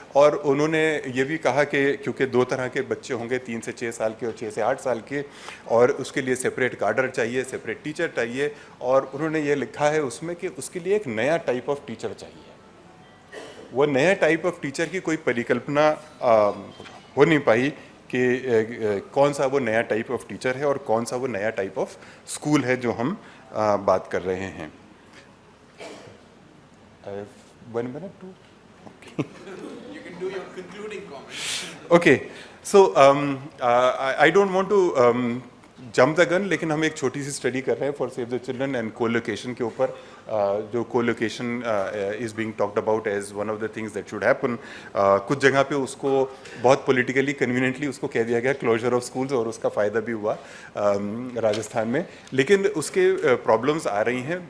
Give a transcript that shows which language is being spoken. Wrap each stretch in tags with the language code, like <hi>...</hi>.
<hi>और उन्होंने ये भी कहा कि क्योंकि 2 तरह के बच्चे होंगे, 3 से 6 साल के और 6 से 8 साल के, और उसके लिए सेपरेट कार्डर चाहिए, सेपरेट टीचर चाहिए, और उन्होंने ये लिखा है उसमें कि उसके लिए एक नया टाइप ऑफ टीचर चाहिए। वो नया टाइप ऑफ टीचर की कोई परिकल्पना हो नहीं पाई कि कौन सा वो नया टाइप ऑफ टीचर है और कौन सा वो नया टाइप ऑफ स्कूल है जो हम बात कर रहे हैं।</hi> <en>1 minute, 2? Okay. You can do your concluding comments. Okay, so I don't want to jump the gun,</en> <hi>लेकिन हम एक छोटी सी स्टडी कर रहे हैं</hi> <en>for save the children and colocation</en> <hi>के ऊपर, जो</hi> <en>Colocation is being talked about as one of the things that should happen.</en> <hi>कुछ जगह पे उसको बहुत पॉलिटिकली कन्वीनियंटली उसको कह दिया गया क्लोजर ऑफ स्कूल्स, और उसका फ़ायदा भी हुआ राजस्थान में, लेकिन उसके प्रॉब्लम्स आ रही हैं।</hi>